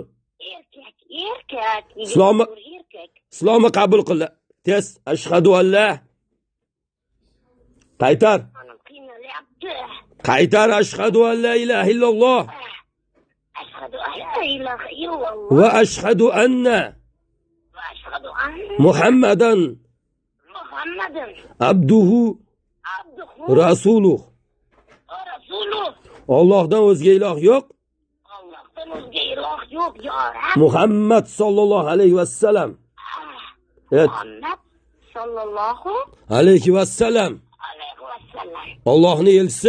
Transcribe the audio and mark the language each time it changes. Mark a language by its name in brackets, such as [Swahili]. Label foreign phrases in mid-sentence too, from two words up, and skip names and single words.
[Uzbek] Erkak. Islomni- Erkak. Islomni qabul qil. Tez. [Arabic] أشهد أن لا. [Uzbek] Qaytar. Anam qiynalyapti. Qaytar. [Arabic] أشهد أن لا إله إلا الله أشهد أن لا إله إلا الله وأشهد أن وأشهد أن Muhammadan Muhammadan abduhu abduhu rasuluh. ورسوله. [Uzbek] Allohdan o'zga iloh yo'q. Allohdan o'zga iloh yo'q, [Arabic] يا رب. محمد صلى الله عليه وسلم. Evet. محمد صلى الله عليه وسلم. عليه وسلم. [Uzbek] Allohning elchisi